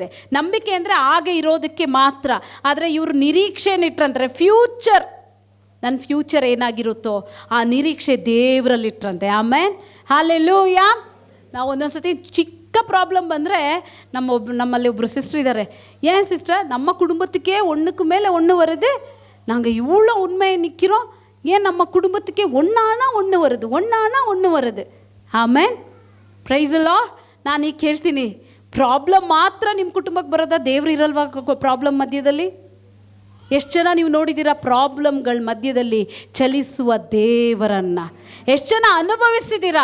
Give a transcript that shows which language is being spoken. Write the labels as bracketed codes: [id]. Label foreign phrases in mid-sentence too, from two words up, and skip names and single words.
[kn] ನಂಬಿಕೆ ಅಂದರೆ ಹಾಗೆ ಇರೋದಕ್ಕೆ ಮಾತ್ರ, ಆದರೆ ಇವರು ನಿರೀಕ್ಷೆನಿಟ್ರಂತಾರೆ. ಫ್ಯೂಚರ್, ನನ್ನ ಫ್ಯೂಚರ್ ಏನಾಗಿರುತ್ತೋ ಆ ನಿರೀಕ್ಷೆ ದೇವರಲ್ಲಿಟ್ರಂತೆ. ಆಮೇನ್. ಹಲ್ಲೆಲೂಯಾ. ನಾವು ಒಂದೊಂದ್ಸತಿ ಚಿಕ್ಕ ಪ್ರಾಬ್ಲಮ್ ಬಂದರೆ ನಮ್ಮಲ್ಲಿ ಒಬ್ಬರು ಸಿಸ್ಟರ್ ಇದ್ದಾರೆ. ಏನು ಸಿಸ್ಟರ್, ನಮ್ಮ [ta] ಕುಟುಂಬத்துக்கே ஒன்றுக்கு மேலே ஒன்று வருது, நாங்கள் இவ்வளோ உண்மை நிற்கிறோம், ஏன் நம்ம குடும்பத்துக்கே ஒன்றானா ஒன்று வருது. [kn] ಆಮೇನ್. [en] Praise the Lord. [kn] ನಾನು ಈಗ ಕೇಳ್ತೀನಿ, ಪ್ರಾಬ್ಲಮ್ ಮಾತ್ರ ನಿಮ್ಮ ಕುಟುಂಬಕ್ಕೆ ಬರೋದಾ? ದೇವ್ರು ಇರಲ್ವಾ ಪ್ರಾಬ್ಲಮ್ ಮಧ್ಯದಲ್ಲಿ? ಎಷ್ಟು ಜನ ನೀವು ನೋಡಿದ್ದೀರಾ ಪ್ರಾಬ್ಲಮ್ಗಳ ಮಧ್ಯದಲ್ಲಿ ಚಲಿಸುವ ದೇವರನ್ನು? ಎಷ್ಟು ಜನ ಅನುಭವಿಸಿದ್ದೀರಾ?